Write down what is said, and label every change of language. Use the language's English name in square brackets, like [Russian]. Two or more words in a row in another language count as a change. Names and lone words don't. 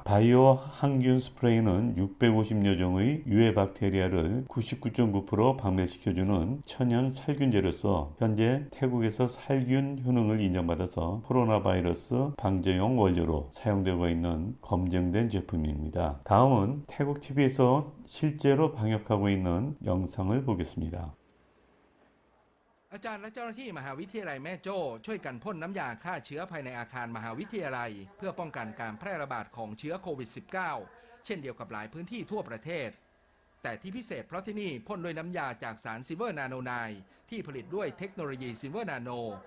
[Korean] 바이오 항균 스프레이는 650여 종의 유해 박테리아를 99.9% 박멸시켜주는 천연 살균제로서 현재 태국에서 살균 효능을 인정받아서 코로나 바이러스 방제용 원료로 사용되고 있는 검증된 제품입니다. 다음은 태국 TV에서 실제로 방역하고 있는 영상을 보겠습니다. [Thai] อาจารย์และเจ้าหน้าที่มหาวิทยาลัยแม่โจ้ช่วยกันพ่นน้ำยาฆ่าเชื้อภายในอาคารมหาวิทยาลัยเพื่อป้องกันการแพร่ระบาดของเชื้อโควิด -19 เช่นเดียวกับหลายพื้นที่ทั่วประเทศแต่ที่พิเศษเพราะที่นี่พ่นด้วยน้ำยาจากสารซิลเวอร์นาโนไนด์ที่ผลิตด้วยเทคโนโลยีซิลเวอร์นาโน